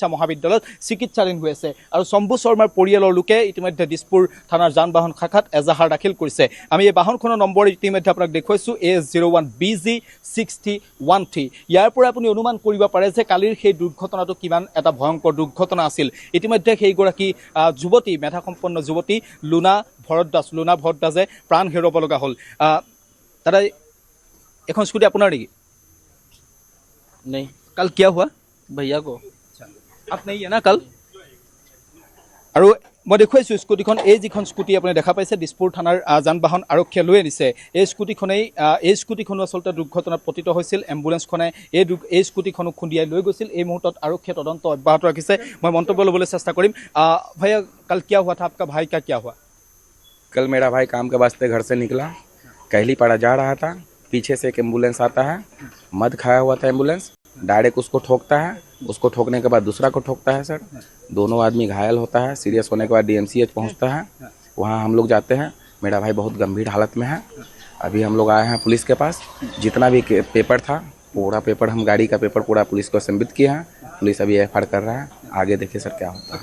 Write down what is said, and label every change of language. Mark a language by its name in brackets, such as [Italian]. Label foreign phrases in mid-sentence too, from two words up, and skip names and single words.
[Assamese] মহাবিদ্যালয়ত চিকিৎসাধীন হৈ আছে আৰু শম্ভু শৰ্মাৰ পৰিয়ালৰ লোকে ইতিমধ্যে দিছপুৰ থানাৰ যান বাহন শাখাত এজাহাৰ দাখিল কৰিছে আমি এই বাহনখনৰ নম্বৰ ইতিমধ্যে আপোনাক দেখুৱাইছোঁ AS01BG 6013 ইয়াৰ পৰা আপুনি অনুমান কৰিব পাৰে যে কালিৰ সেই দুৰ্ঘটনাটো কিমান এটা ভয়ংকৰ দুৰ্ঘটনা আছিল ইতিমধ্যে সেইগৰাকী যুৱতী মেধাসম্পন্ন যুৱতী লুনা ভৰদ্বাজে প্ৰাণ হেৰুৱাব লগা হ'ল দাদা এখন স্কুটি আপোনাৰ নেকি [Hindi] नहीं कल क्या हुआ भैया को आप नहीं है ना कल [Assamese] আৰু মই দেখুৱাইছোঁ স্কুটিখন এই যিখন স্কুটি আপুনি দেখা পাইছে দিছপুৰ থানাৰ যান বাহন আৰক্ষীয়ে লৈ আনিছে এই স্কুটিখনো আচলতে দুৰ্ঘটনাত পতিত হৈছিল এম্বুলেন্সখনে এই স্কুটিখনো খুন্দিয়াই লৈ গৈছিল এই মুহূৰ্তত আৰক্ষীয়ে তদন্ত অব্যাহত ৰাখিছে মই মন্তব্য ল'বলৈ চেষ্টা কৰিম [Hindi] भैया कल क्या हुआ [Assamese] था आपका भाई का क्या हुआ [Hindi] कल मेरा भाई काम के वास्ते घर से निकला कहलीपाड़ा जा रहा था पीछे से एक एम्बुलेंस आता है मद खाया हुआ था एम्बुलेंस डायरेक्ट उसको ठोकता है उसको ठोकने के बाद दूसरा को ठोकता है सर दोनों आदमी घायल होता है सीरियस होने के बाद DMCH पहुंचता है वहाँ हम लोग जाते हैं मेरा भाई बहुत गंभीर हालत में है अभी हम लोग आए हैं पुलिस के पास जितना भी पेपर था पूरा पेपर हम गाड़ी का पेपर पूरा पुलिस को संबित किए हैं पुलिस अभी FIR कर रहा है आगे देखिए सर क्या होता है